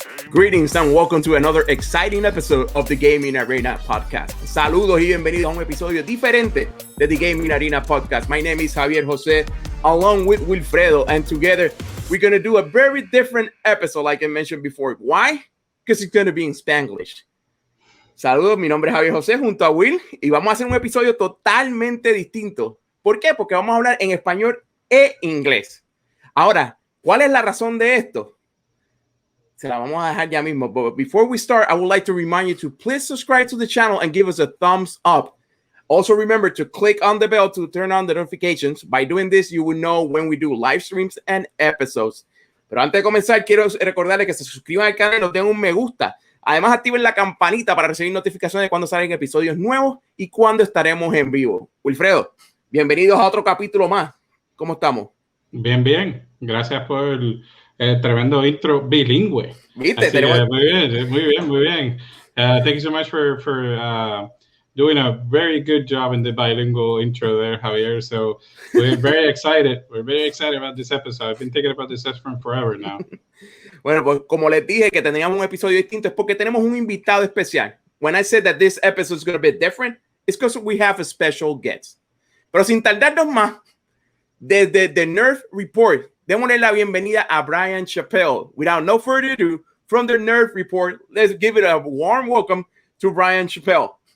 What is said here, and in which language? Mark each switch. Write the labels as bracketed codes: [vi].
[en] Greetings and welcome to another exciting episode of the Gaming Arena Podcast. [es] Saludos y bienvenidos a un episodio diferente de the Gaming Arena Podcast. [en] My name is Javier Jose, along with Wilfredo, and together we're going to do a very different episode like I mentioned before. Why? Because it's going to be in Spanglish. [es] Saludos, mi nombre es Javier José junto a Will y vamos a hacer un episodio totalmente distinto. ¿Por qué? Porque vamos a hablar en español e inglés. Ahora, ¿cuál es la razón de esto? Se la vamos a dejar ya mismo. [en] But before we start, I would like to remind you to please subscribe to the channel and give us a thumbs up. Also, remember to click on the bell to turn on the notifications. By doing this, you will know when we do live streams and episodes. [es] Pero antes de comenzar, quiero recordarles que se suscriban al canal y nos den un me gusta. Además, activen la campanita para recibir notificaciones cuando salen episodios nuevos y cuando estaremos en vivo. Wilfredo, bienvenidos a otro capítulo más. ¿Cómo estamos? Bien, bien. Gracias por el tremendo intro bilingüe. ¿Viste? Muy bien. [en] Thank you so much for doing a very good job in the bilingual intro there, Javier. So we're very excited. We're very excited about this episode. I've been thinking about this episode forever now. [es] Bueno, pues como les dije que teníamos un episodio distinto es porque tenemos un invitado especial. [en] When I said that this episode is going to be different, it's because we have a special guest. [es] Pero sin tardarnos más, desde the Nerf Report, démosle la bienvenida a Bryant Chappel. [en] Without no further ado, from the Nerf Report, let's give it a warm welcome to Bryant Chappel.